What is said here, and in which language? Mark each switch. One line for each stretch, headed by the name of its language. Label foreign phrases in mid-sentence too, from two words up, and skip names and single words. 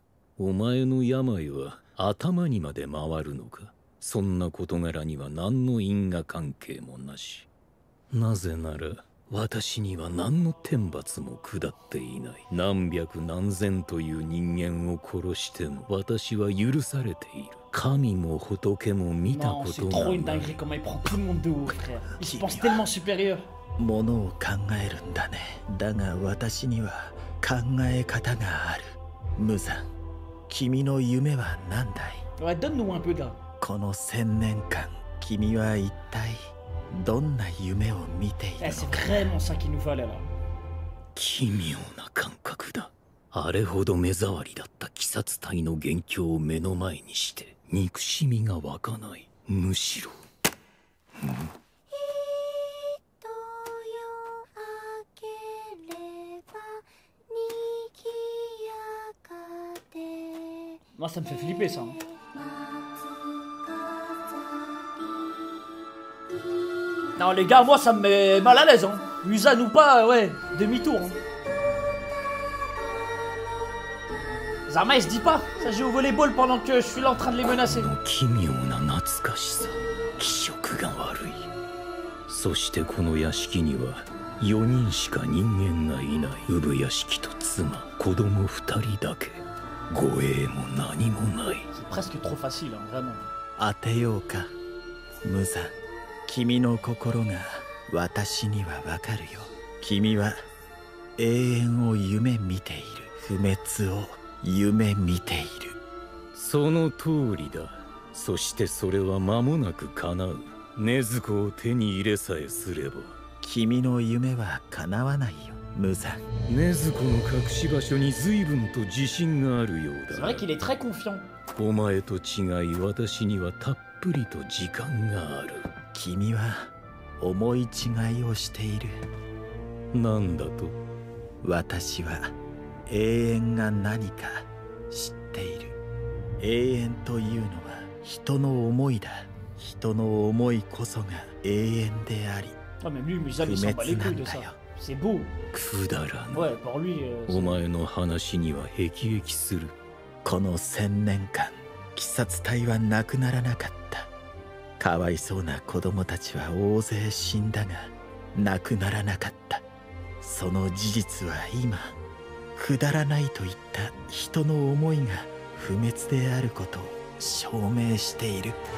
Japanese: お前の病は頭にまで回るのか。そんな事柄には何の因果関係もなし。なぜなら私には何の天罰も下っていない。何百何千という人間を殺しても私は許されている。神も仏も見たことがない。
French: Non, c'est trop une dinguerie comment il prend tout le monde de haut, frère. Il se pense tellement supérieur.
Japanese: ものを考えるんだね。だが私には考え方がある。無惨、君の夢は何だい？
French: Ouais, donne-nous un peu là.
Japanese: この1000年間、君は一体どんな夢を見ている
French: Eh,
Japanese: の
French: c'est
Japanese: か。
French: vraiment ça qu'il nous fallait là.
Japanese: 奇妙な感覚だ。あれほど目障りだった鬼殺隊の元凶を目の前にして憎しみが湧かない。むしろ、
French: Moi, ça me fait flipper ça. Non, les gars, moi ça me met mal à l'aise. Hein. Muzan ou pas, ouais, demi-tour. Hein. Zarma il se dit pas, ça joue au volleyball pendant que je suis là en train de les menacer.
Japanese: 奇妙な懐かしさ、気色が悪い。そしてこの屋敷には4人しか人間がいない。産屋敷と妻、子供2人だけ。護衛も何もない。
French: C'est presque trop facile, hein, vraiment.
Japanese: 当てようか、無惨。君の心が私にはわかるよ。君は永遠を夢見ている。不滅を夢見ている。その通りだ。そしてそれは間もなく叶う。禰豆子を手に入れさえすれば。君の夢は叶わないよ、無惨。禰豆子の隠し場所に随分と自信があるよう
French: C'est
Japanese: だ。
French: vrai qu'il est très confiant.
Japanese: お前と違い私にはたっぷりと時間がある。君は思い違いをしている。なんだと？私は永遠が何か知っている。永遠というのは人の思いだ。人の思いこそが永遠であり、
French: Ah, même lui, Muzan, il s'en bat les couilles de ça. C'est beau.
Japanese: くだらぬ。
French: Ouais, pour lui.
Japanese: お前の話には辟易する。この1000年間、鬼殺隊はなくならなかった。かわいそうな子供たちは大勢死んだが、なくならなかった。その事実は今、くだらないといった人の思いが不滅であることを証明している。